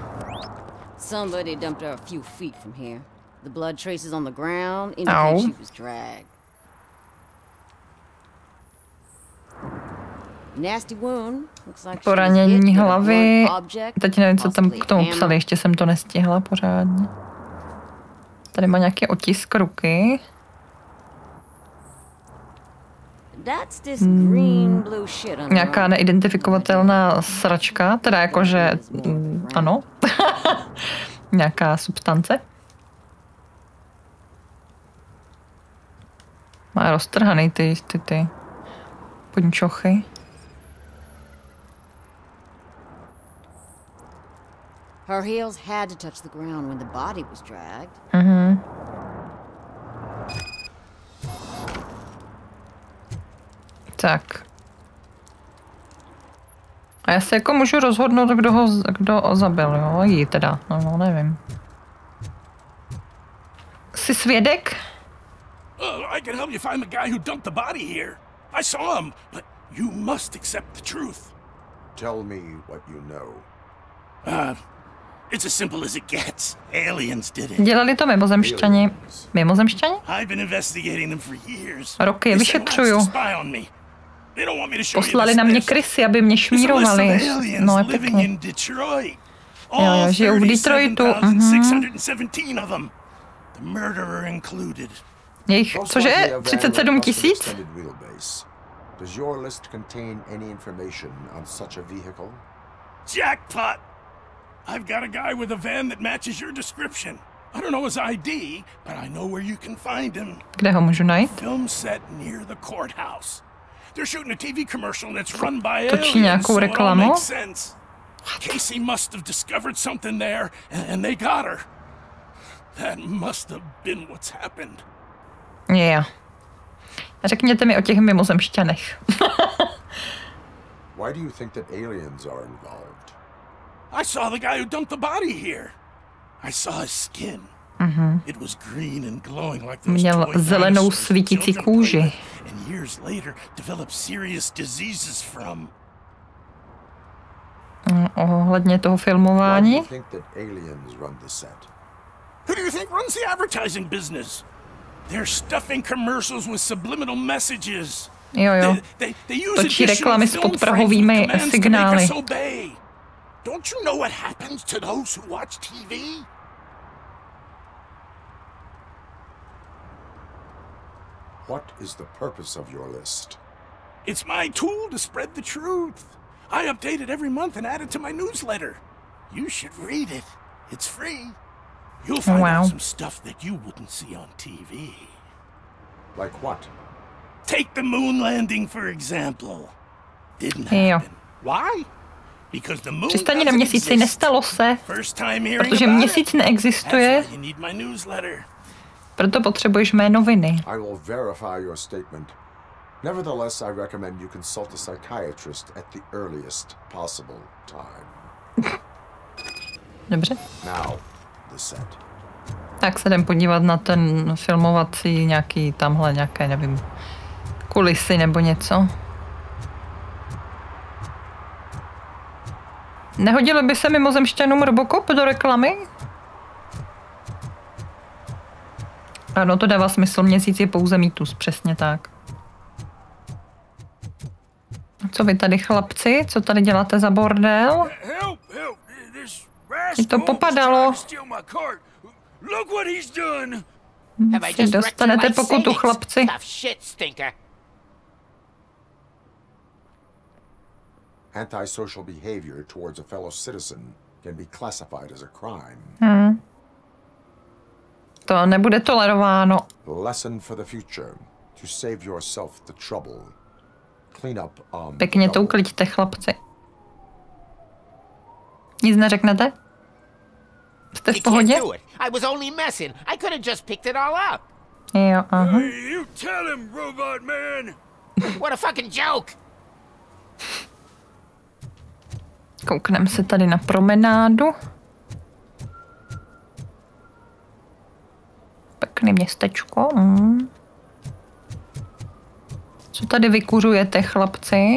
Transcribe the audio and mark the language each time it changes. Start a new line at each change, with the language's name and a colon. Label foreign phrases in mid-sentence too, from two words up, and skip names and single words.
English: Somebody dumped her a few feet from here. The blood traces on the ground indicate she was dragged. Nasty wound. Looks like
Czech: poranění hlavy. Teď nevím, co tam k tomu psali, ještě jsem to nestihla pořádně. Tady má nějaký otisk ruky. Nějaká neidentifikovatelná sračka, teda jakože, ano, nějaká substance. Má roztrhaný ty punčochy.
English: Her heels had to touch the ground when the body was dragged.
Czech: Tak. A já se jako můžu rozhodnout, kdo ho zabil, jo? Jí teda, no nevím. Jsi svědek?
English: I can help you find the guy who dumped the body here. I saw him, but you must accept the truth. Tell me what you know. It's as simple as it gets. Aliens did it.
Czech: Dělali to mimozemšťani. Mimozemšťani?
English: I've been investigating them for years.
Czech: Roky je vyšetřuju. Poslali na mě krysy, aby mě šmírovali. No je pěkně. Jo, žijou v Detroitu.
English: The murderer included.
Czech: Jejich, cože? 37 000?
English: Does your list contain any information on such a vehicle? Jackpot! I've got a guy with a van that matches your description. I don't know his ID, but I know where you can find him.
Czech: Kde ho můžu najít?
English: Film set near the courthouse. They're shooting a TV commercial and it's run by
Czech: Točí nějakou reklamu?
English: Casey must have discovered something there, and they got her. That must have been what's happened. Yeah.
Czech: Řekněte mi o těch mimozemšťanech.
English: Why do you think that aliens are involved? I saw the guy who dumped the body here. I saw his skin. It was green and glowing like those
Czech: Měl
English: toy
Czech: zelenou
English: dinosaurs
Czech: svítící
English: children
Czech: kůži.
English: play with, and years later developed serious diseases from.
Czech: Ohledně toho filmování.
English: Who do you think runs the advertising business? They're stuffing commercials with subliminal messages.
Czech: Jo. Točí reklamy s podprahovými signály.
English: Don't you know what happens to those who watch TV? What is the purpose of your list? It's my tool to spread the truth. I update it every month and add it to my newsletter. You should read it. It's free. You'll find out some stuff that you wouldn't see on TV. Like what? Take the moon landing, for example. Didn't happen. Why? Because the moon
Czech: Přistání na měsíci, nestalo se, protože měsíc neexistuje, proto potřebuješ mé noviny.
English: I will verify your statement. Nevertheless, I recommend you consult a psychiatrist at the earliest possible time.
Czech: Dobře.
English: Now, the set.
Czech: Tak se jdem podívat na ten filmovací nějaký tamhle nějaké, nevím, kulisy nebo něco. Nehodilo by se mimozemšťanům RoboCop do reklamy? Ano, to dává smysl, měsíc je pouze mýtus, přesně tak. Co vy tady, chlapci? Co tady děláte za bordel? Je to popadalo. Si dostanete pokutu, chlapci.
English: Antisocial behavior towards a fellow citizen can be classified as a crime.
Czech: To nebude tolerováno.
English: Lesson for the future. To save yourself the trouble. Clean up
Czech: Pěkně to ukliďte, chlapci. Nic neřeknete? Jste v pohodě?
English: I was only messing. I could have just picked it all up.
Czech: Jo, aha.
English: You tell him, robot man. What a fucking joke.
Czech: Koukneme se tady na promenádu. Pěkné městečko. Co tady vykuřujete, chlapci?